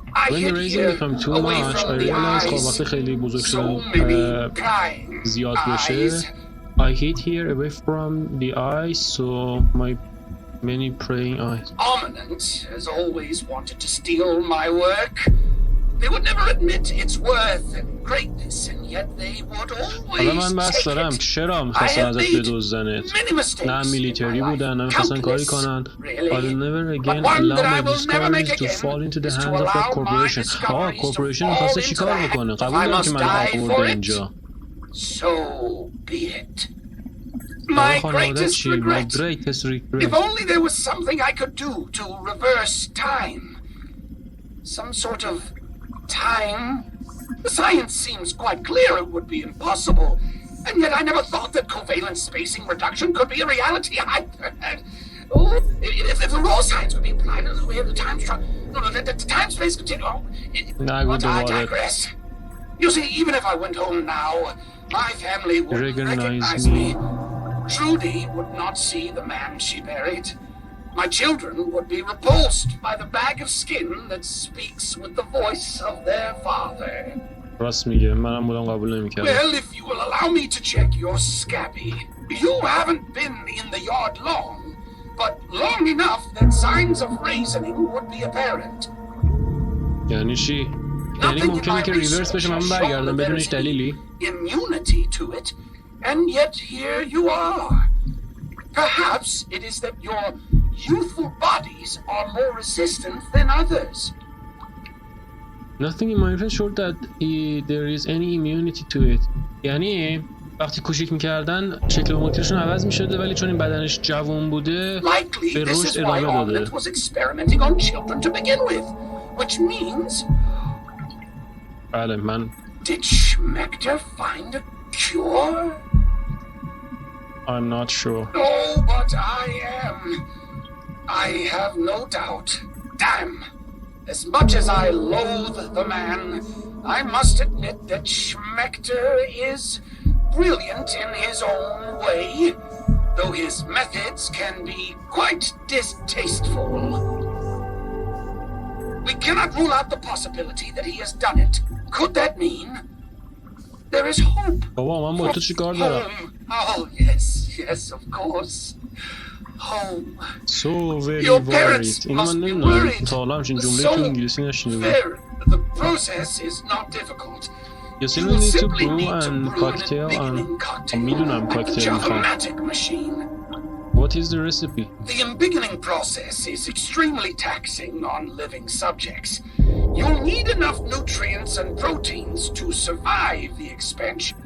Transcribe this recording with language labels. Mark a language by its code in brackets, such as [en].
[en] When the reasoning became too much, I realized [fa] خب وقتی خیلی بزرگ شدن زیاد بشه. [en] I hid here away from the eyes, so my many praying eyes. Ominent has always wanted to steal my work. They would never admit its worth and greatness, and yet they would always take it. [fa] چرا می‌خواستن ازت بدزدنت؟ نه میلیتری بودن، نه می‌خواستن کاری کنن. [en] I'll never again allow my discoveries to fall into the hands of that corporation. [fa] آقا کورپوریشن می‌خواسته چیکار بکنه؟ قبول دارم که من آورده اینجا. [en] So be it. My greatest regret. If only there was something I could do to reverse time. Some sort of time The science seems quite clear it would be impossible, and yet I never thought that covalent spacing reduction could be a reality either. Oh, if the raw science would be applied in the way of the time structure, the time-space continuum. But I digress. You see, even if I went home now, my family would recognize me. Trudy would not see the man she buried. My children would be repulsed by the bag of skin that speaks with the voice of their father. [fa] راست میگه منم بودم قبول نمی‌کردم. [en] Well, if you will allow me to check your scabby. You haven't been in the yard long, but long enough that signs of raisoning would be apparent. [fa] یعنی چی؟ یعنی ممکنه که ریورس بشه من برگردم بدون هیچ دلیلی؟ [en] Immunity to it, and yet here you are. Perhaps it is that your youthful bodies are more resistant than others. Nothing in my friend showed that there is any immunity to it. [fa] یعنی وقتی کوچیک میکردن شکل موتیرشون عوض میشده ولی چون این بدنش جوان بوده به رشد ادامه داده. [en] was experimenting on children to begin with, which means [fa] بله من [en] did Schmechter find a cure? I'm not sure. No, but I am. I have no doubt. Damn. As much as I loathe the man, I must admit that Schmechter is brilliant in his own way, though his methods can be quite distasteful. We cannot rule out the possibility that he has done it. Could that mean there is hope? [fa] بابا من با تو چیکار دارم؟ [en] Oh, yes, of course. Home. So very Your worried. parents [fa] اینو من [en] must be [fa] نمیدونم [en] worried. [fa] تا حالا همچین جمله تو انگلیسی نشنیده بودم. [en] The process is not difficult. You simply need to brew and cocktail and [fa] میدونم [en] cocktail [fa] میخوام. [en] What is the recipe? The embiggening process is extremely taxing on living subjects. You'll need enough nutrients and proteins to survive the expansion.